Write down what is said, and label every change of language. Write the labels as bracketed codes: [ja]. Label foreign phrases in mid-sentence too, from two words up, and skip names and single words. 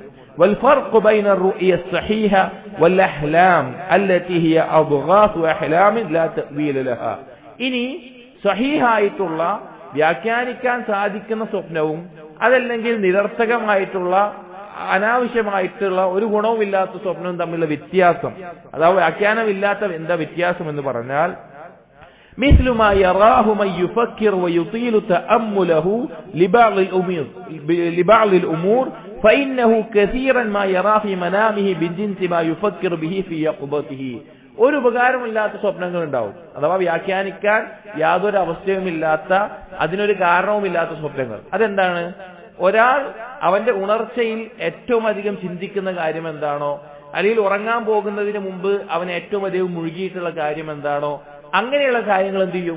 [ar] والفرق بين رؤيا صحيحة والأحلام التي هي أضغاث أحلام لا تأويل لها, [ml] ഇനി സഹീഹായിട്ടുള്ള വ്യാഖ്യാനിക്കാൻ സാധിക്കുന്ന സ്വപ്നവും അതല്ലെങ്കിൽ നിരർത്ഥകമായിട്ടുള്ള, അനാവശ്യമായിട്ടുള്ള, ഒരു ഗുണവുമില്ലാത്ത സ്വപ്നവും തമ്മിലുള്ള വ്യത്യാസം, അഥവാ വ്യാഖ്യാനമില്ലാത്ത എന്താ വ്യത്യാസം എന്ന് പറഞ്ഞാൽ, [ar] مثل ما يراه من يفكر ويطيل تأمله لبعض الأمور فإنه كثيرا ما يرى في منامه من جنس ما يفكر به في يقظته. [ml] ഒരു ഉപകാരമില്ലാത്ത സ്വപ്നങ്ങൾ ഉണ്ടാവും, അഥവാ വ്യാഖ്യാനിക്കാൻ യാതൊരു അവസ്ഥയുമില്ലാത്ത, അതിനൊരു കാരണവുമില്ലാത്ത സ്വപ്നങ്ങൾ. അതെന്താണ്? ഒരാൾ അവന്റെ ഉണർച്ചയിൽ ഏറ്റവും അധികം ചിന്തിക്കുന്ന കാര്യം എന്താണോ, അല്ലെങ്കിൽ ഉറങ്ങാൻ പോകുന്നതിന് മുമ്പ് അവൻ ഏറ്റവും അധികം മുഴുകിയിട്ടുള്ള കാര്യം എന്താണോ, അങ്ങനെയുള്ള കാര്യങ്ങൾ എന്ത് ചെയ്യും?